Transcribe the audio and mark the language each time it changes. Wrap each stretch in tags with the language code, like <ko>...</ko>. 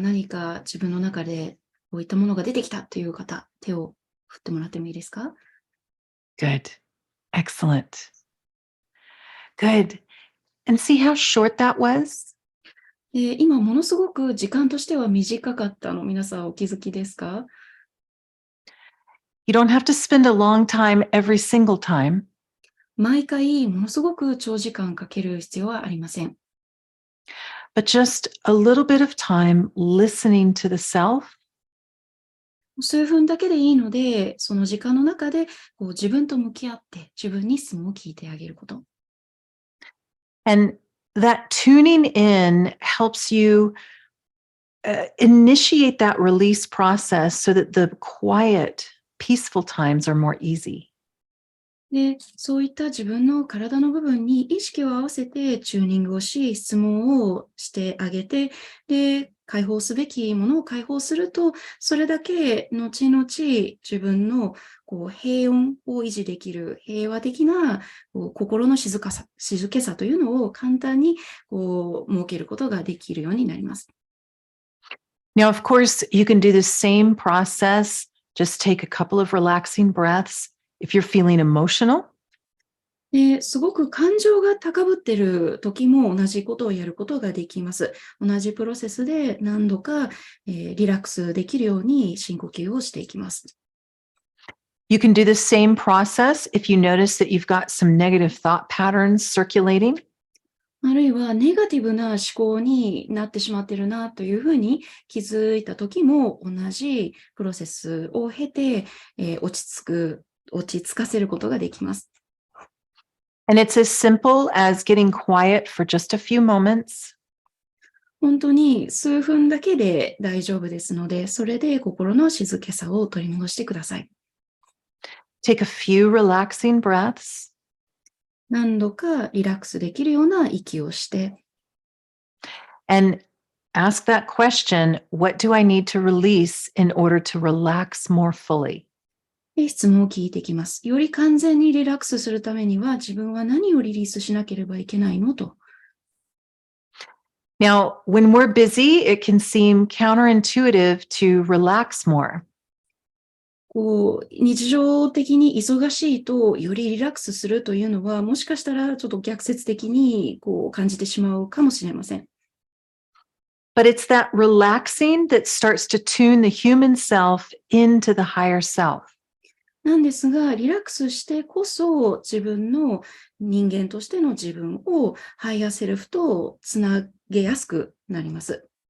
<ja>何か自分の中でこういったものが出てきたという方、手を振ってもらってもいいですか？</ja> <en>Good. Excellent. Good. And see how short that was?</en> <ja>今ものすごく時間としては短かったの、皆さんお気づきですか？</ja> <en>You don't have to spend a long time every single time.</en> <ja>毎回ものすごく長時間かける必要はありません。</ja> <en>But just a little bit of time listening to the self</en> <ja>数分だけでいいので、その時間の中でこう自分と向き合って自分に質問を聞いてあげること。</ja> <en>And that tuning in helps you initiate that release process so that the quiet, peaceful times are more easy.</en> <ja>で、そういった自分の体の部分に意識を合わせてチューニングをし、質問をしてあげて、で、解放すべきものを解放すると、それだけ後々自分の平穏を維持できる平和的な心の静けさというのを簡単に設けることができるようになります。</ja> <en>Now, of course, you can do the same process. Just take a couple of relaxing breaths. If you're feeling emotional,</en> <ja>ですごく感情が高ぶっている時も同じことをやることができます。同じプロセスで何度か、リラックスできるように深呼吸をしていきます。</ja> <en>you can do the same process if you notice that you've got some negative thought patterns circulating.</en> <ja>あるいはネガティブな思考になってしまっているなというふうに気づいた時も同じプロセスを経て、落ち着かせることができます。</ja> <en>And it's as simple as getting quiet for just a few moments.</en> <ja>本当に数分だけで大丈夫ですので、それで心の静けさを取り戻してください。</ja> <en>Take a few relaxing breaths.</en> <ja>何度かリラックスできるような息をして、</ja> <en>And ask that question, what do I need to release in order to relax more fully?</en> <ja>で質問を聞いていきます。より完全にリラックスするためには自分は何をリリースしなければいけないのと。</ja> <en>Now, when we're busy, it can seem counterintuitive to relax more.</en> <ja>日常的に忙しいとよりリラックスするというのはもしかしたらちょっと逆説的に感じてしまうかもしれません。</ja> <en>But it's that relaxing that starts to tune the human self into the higher self.</en> <ja>なんですが、リラックスしてこそ自分の人間としての自分をハイヤーセルフとつなげやすくなります。</ja>